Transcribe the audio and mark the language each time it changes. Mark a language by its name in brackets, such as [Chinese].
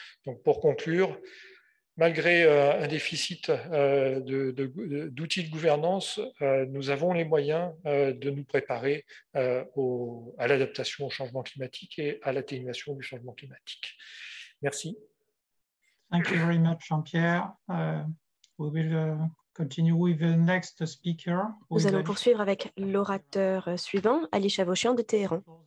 [French] Donc, pour conclure, malgré un déficit d'outils de gouvernance, nous avons les moyens de nous préparer à l'adaptation au changement climatique et à l'atténuation du changement climatique. Merci. [English] Thank you very much, Jean-Pierre. We will continue with the next speaker. [French] Nous allons poursuivre avec l'orateur suivant, Ali Chavoshian de Téhéran.